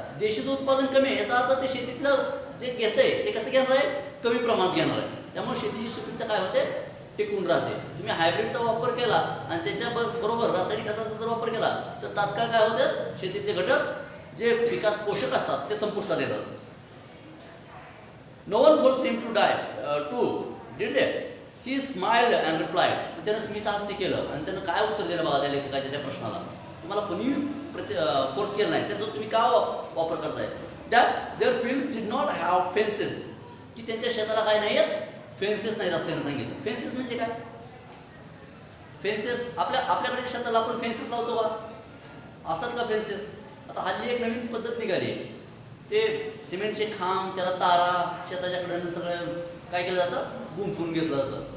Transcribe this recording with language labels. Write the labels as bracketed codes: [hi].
[mr] देशीचं उत्पादन कमी आहे याचा अर्थ ते शेतीतलं जे घेतंय ते कसं घेणार आहे? कमी प्रमाणात घेणार आहे. त्यामुळे शेतीची सुपीकता काय होते? टिकून राहते. तुम्ही हायब्रिडचा वापर केला आणि त्याच्या बरोबर रासायनिक खताचा जर वापर केला तर तात्काळ काय होतं? शेतीतले घटक जे पिकास पोषक असतात ते संपुष्टात येतात. [en] No one forced him to did they? He smiled and replied. [mr] त्यानं स्मितहास्य केलं आणि त्यानं काय उत्तर दिलं बघा त्या लेखकाच्या त्या प्रश्नाला. तुम्हाला कोणी फोर्स केलं नाही, त्याचा तुम्ही का वापर करताय? [en] That their fields did not have fences. [mr] की त्यांच्या शेताला काय नाही आहेत? फेन्सेस नाहीत असं त्यानं सांगितलं. फेन्सेस म्हणजे काय? फेन्सेस आपल्याकडे शेताला आपण फेन्सेस लावतो का? असतात का फेन्सेस? आता हल्ली एक नवीन पद्धत निघाली आहे. ते सिमेंटचे खांब, त्याला तारा, शेताच्या कडेनं सगळं काय केलं जातं? गुंफून घेतलं जातं.